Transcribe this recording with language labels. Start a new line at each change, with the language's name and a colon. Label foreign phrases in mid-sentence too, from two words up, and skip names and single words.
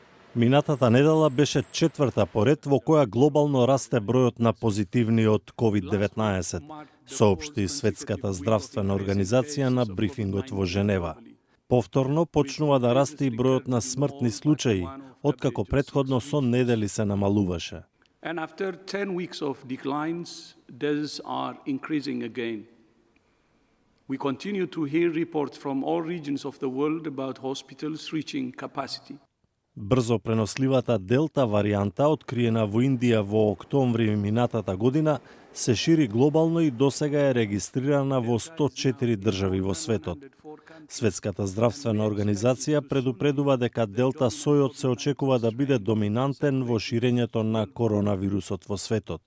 Macedonian: Минатата недела беше четврта поред во која глобално расте бројот на позитивни од COVID-19, соопшти Светската здравствена организација на брифингот во Женева. Повторно почнува да расте и бројот на смртни случаи, откако претходно со недели се намалуваше.
English: And after 10 weeks of declines, deaths are increasing again. We continue to hear reports from all regions of the world about hospitals reaching capacity.
Macedonian: Брзо преносливата Делта варијанта, откриена во Индија во октомври минатата година, се шири глобално и досега е регистрирана во 104 држави во светот. Светската здравствена организација предупредува дека Делта сојот се очекува да биде доминантен во ширењето на коронавирусот во светот.